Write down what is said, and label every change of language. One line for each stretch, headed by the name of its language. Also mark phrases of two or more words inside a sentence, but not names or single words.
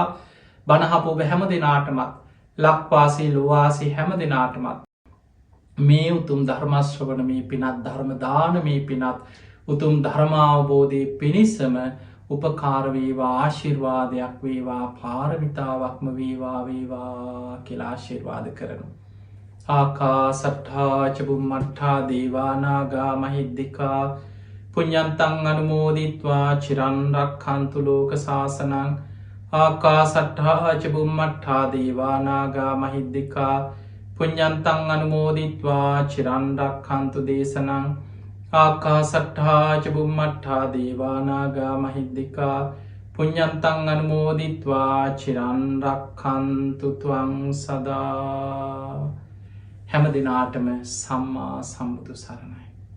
Sinhala: බණහපොබ හැම දෙනාටමත් ලක්වාසේ ලොවාසේ හැම දෙනාටමත් මේ උතුම් ධර්මශ්‍රවන මේ පිනත් ධර්මදාන මේ පිනත් උතුම් ධර්මාවබෝධය පිණිසම උපකාරවේවා ආශිර්වාදයක් වේවා පාරමිතාවක්ම වේවා කියලා ආශිර්වාද කරනු.
Pali: ආකා සට්ඨාචබුම්මට්ඨා දේවානාගා මහිද්දිකා පුඤ්ඤන්තං අනුමෝදිත්වා චිරන්රක්ඛන්තු ලෝක සාසනං. ආකා සට්ඨාචබුම්මට්ඨා දේවානාගා මහිද්දිකා පුඤ්ඤන්තං අනුමෝදිත්වා චිරන්රක්ඛන්තු දේශනං. ආකා සට්ඨාචබුම්මට්ඨා දේවානාගා මහිද්දිකා පුඤ්ඤන්තං අනුමෝදිත්වා චිරන්රක්ඛන්තු ත්වං සදා.
Sinhala: හැම දිනාටම සම්මා සම්බුදු සරණයි.